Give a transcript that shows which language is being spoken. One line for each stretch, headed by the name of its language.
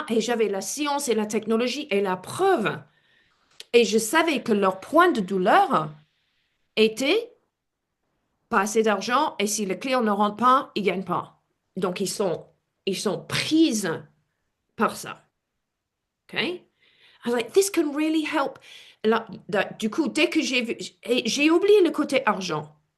French: Et j'avais la science et la technologie et la preuve. Et je savais que leur point de douleur était pas assez d'argent et si le client ne rentre pas, il gagne pas. Donc, ils sont prises par ça. OK?
English: I was like, this can really help.
French: Là, du coup, dès que j'ai vu, et j'ai oublié le côté argent.